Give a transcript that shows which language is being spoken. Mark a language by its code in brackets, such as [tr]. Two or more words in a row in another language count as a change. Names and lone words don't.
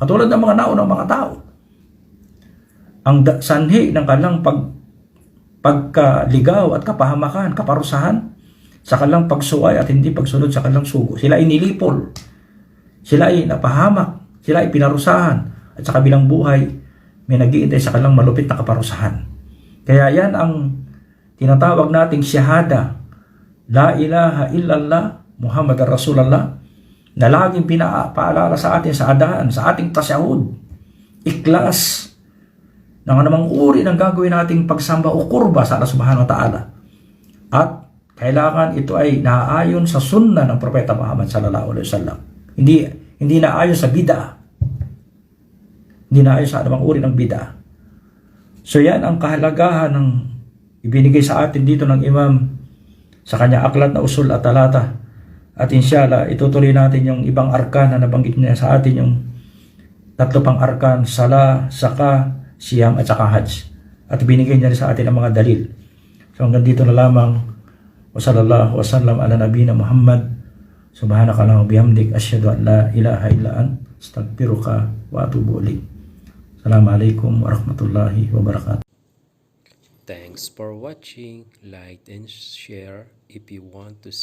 [tl] Katulad ng mga naunang mga tao. Ang sanhi ng kanilang pagkaligaw at kapahamakan, kaparusahan, sa kanilang pagsuway at hindi pagsunod sa kanilang sugo. Sila ay nilipol. Sila ay napahamak. Sila ay pinarusahan. At sa kabilang buhay, may nag-iintay sa kanilang malupit na kaparusahan. Kaya yan ang tinatawag nating syahada. [ar] لا إله إلا الله محمد رسول الله, [tl] na laging pinapaalala sa atin sa adaan, sa ating tasyahud, ikhlas, ng anumang uri ng gagawin nating pagsamba o kurba sa [ar] الله سبحانه وتعالى. [tl] At kailangan ito ay naayon sa sunnah ng Propeta Muhammad [ar] صلى الله عليه وسلم. [tl] Hindi naayon sa bid'ah. Hindi naayon sa anumang uri ng bid'ah. So yan ang kahalagahan ng ibinigay sa atin dito ng Imam sa kanya aklat na [ar] أصول الثلاثة. [tl] At inshallah, itutuloy natin yung ibang arkan na nabanggit niya sa atin, yung tatlo pang arkan, sala, saka, siyam, at saka hajj. At binigay niya sa atin ang mga dalil. So hanggang dito na lamang. [ar] وصلى الله وسلم على نبينا محمد. سبحانك اللهم بحمدك. أشهد أن لا إله إلا أنت. أستغفرك وأتوب إليك. السلام عليكم ورحمة الله وبركاته. [en] Thanks for watching. Like and share if you want to see